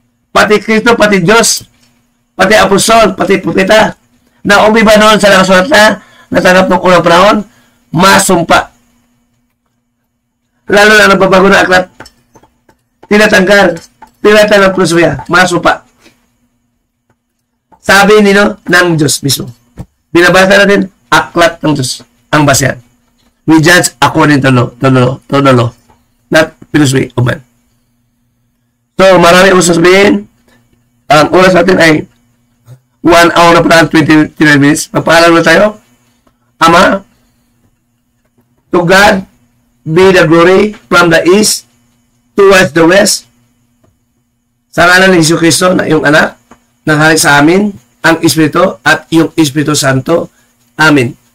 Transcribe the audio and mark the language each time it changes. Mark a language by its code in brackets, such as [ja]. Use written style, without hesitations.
[tl] Pati Kristo, pati Diyos, pati apostol, pati propeta, na umiba noon sa nakasulat na natanggap ng unang panahon, masumpa. Lalo na nagbabago na aklat, tinatanggal ng filosofya, masumpa. Sabi nino ng Diyos mismo. Binabasa natin, aklat ng Diyos ang basehan. [en] We judge according to the law, not philosophy of man. [tl] So, marami akong sasabihin. Ang oras natin ay 1 hour na pa 29 minutes. Magpaalam na tayo. [en] Ama, to God be the glory from the east towards the west. [tl] Sa ngalan ni Jesu Cristo na iyong anak, nanghalik sa amin ang Espiritu at iyong Espiritu Santo. Amen.